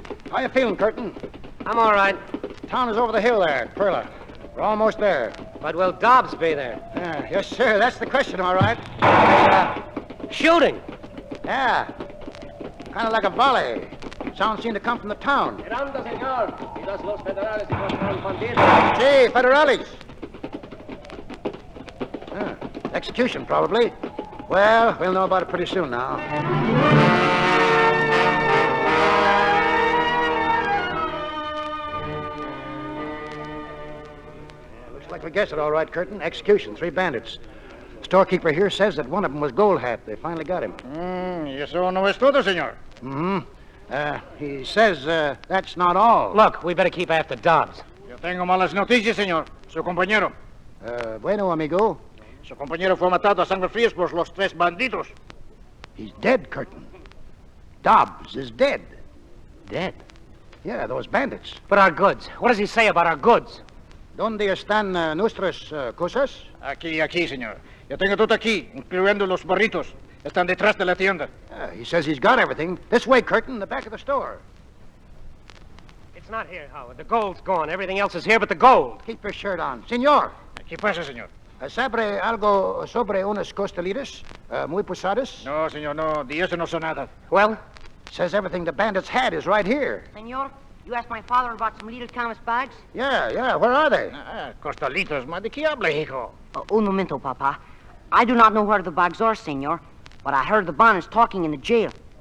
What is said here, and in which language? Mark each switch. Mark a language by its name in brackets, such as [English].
[English] How you feeling, Curtin? I'm all right. Town is over the hill there, Perla. We're almost there. But will Dobbs be there? Yes, sir. That's the question, all right. Shooting? Yeah. Kind of like a volley. Sound seemed to come from the town. [Spanish] Miranda, señor. Quizás los federales encontraron bandidos. [English] Gee, Federales. Execution, probably. Well, we'll know about it pretty soon now. Looks like we guessed it all right, Curtin. Execution, 3 bandits. Storekeeper here says that one of them was Gold Hat. They finally got him. [Spanish] Y eso no es todo, señor. [English] He says that's not all. Look, we better keep after Dobbs. [Spanish] Yo tengo malas noticias, señor. Su compañero. Bueno, amigo. Su compañero fue matado a sangre fría por los 3 bandidos. [English] He's dead, Curtin. Dobbs is dead. Dead? Yeah, those bandits. But our goods. What does he say about our goods? [Spanish] ¿Dónde están nuestras cosas? Aquí, señor. Yo tengo todo aquí, incluyendo los barritos. Están detrás de la tienda. [English] He says he's got everything. This way, Curtin, the back of the store. It's not here, Howard. The gold's gone. Everything else is here but the gold. Keep your shirt on. Señor. [Spanish] ¿Qué pasa, señor? ¿Sabe algo sobre unas costelitas muy pesadas? No, señor, no. De eso no sé nada. [English] Well? Says everything the bandits had is right here. Senor, you asked my father about some little canvas bags? Yeah. Where are they? [Spanish] Costalitos, ma. ¿De qué habla, hijo? Un momento, Papa. [English] I do not know where the bags are, senor. But I heard the Bonnets talking in the jail.